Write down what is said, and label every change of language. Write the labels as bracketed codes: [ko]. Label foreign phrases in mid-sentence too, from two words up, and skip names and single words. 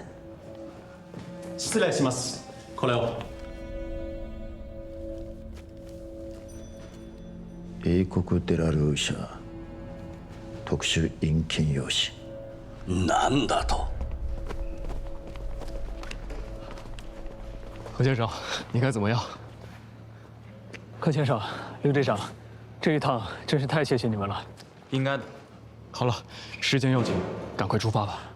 [ja] 失礼します。これを。英国デラルー社特殊陰金用紙。なんだと？ [zh] 何先生，你看怎么样？柯先生，刘队长，这一趟真是太谢谢你们了。应该的。好了，时间要紧，赶快出发吧。